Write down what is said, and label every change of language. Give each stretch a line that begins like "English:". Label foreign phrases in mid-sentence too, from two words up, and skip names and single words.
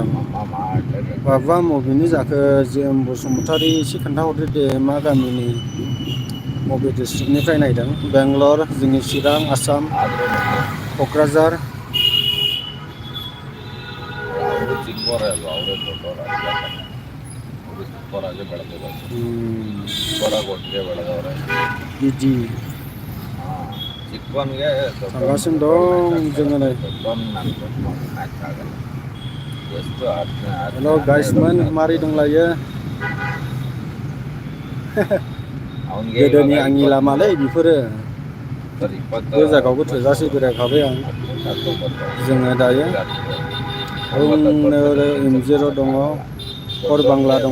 Kannada: ಅಮ್ಮ ಮಾಡಲೇಬೇಕು
Bodo: बाबुआ बबेनि जाखो जे.एम. बसुमतारी एसे खोन्थाहरदो दे मा गामिनि बबे डिस्ट्रिक्टनिफ्राय नायदों बेंगलर जोंनि चिरां आसाम
Kannada: ಆದರೂ
Bodo: क'क्राझार
Kannada: ಅವರು ಚಿಕ್ಕವರೇ ಅಲ್ವಾ ಅವರೇ ದೊಡ್ಡವರು ಅವರು ಚಿಕ್ಕವರಾಗಿ ಬೆಳೆದಿರೋದು ಚಿಕ್ಕವರಾಗಿ ಒಟ್ಟಿಗೆ ಬೆಳೆದವ್ರೆ
Bodo: बिदि
Kannada: ಹಾಂ ಚಿಕ್ಕವನಿಗೆ
Bodo: थांगासिनो दं जोङो नै
Kannada: ದೊಡ್ಡವನಿಗೆ ನಾನು ಮ್ಯಾಚ್ ಆಗಲ್ಲ ಎಷ್ಟು
Bodo: हेल' गाइसमोन मारै दंलायो
Kannada: ಅವನಿಗೆ
Bodo: गोदोनि
Kannada: ಇವಾಗ
Bodo: आंनि लामालै बेफोरो
Kannada: ಸರ್
Bodo: बे जायगायावबो थोजासे बेरायखाबाय आं जोङो दायो उननो ओरै M0 दङ फर बांला दङ